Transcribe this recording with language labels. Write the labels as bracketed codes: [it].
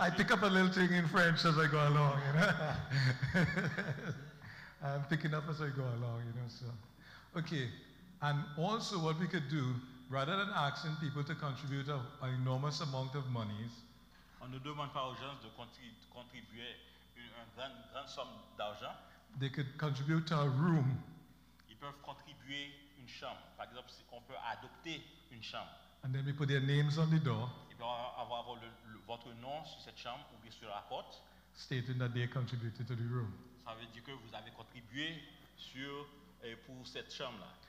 [en] I pick up a little thing in French as I go along, you know. I'm picking up as I go along, you know. So, okay, and also what we could do rather than asking people to contribute an enormous amount of monies, [fr] On ne demande pas aux gens de contribuer une grande somme d'argent. [en] they could contribute to a room, [fr] Ils peuvent contribuer une chambre. Par exemple, on peut adopter une chambre. [en] and then we put their names on the door, [fr] Il peut avoir votre nom sur cette chambre ou bien sur la porte. [en] stating that they contributed to the room. [fr] Ça veut dire que vous avez contribué pour cette chambre-là.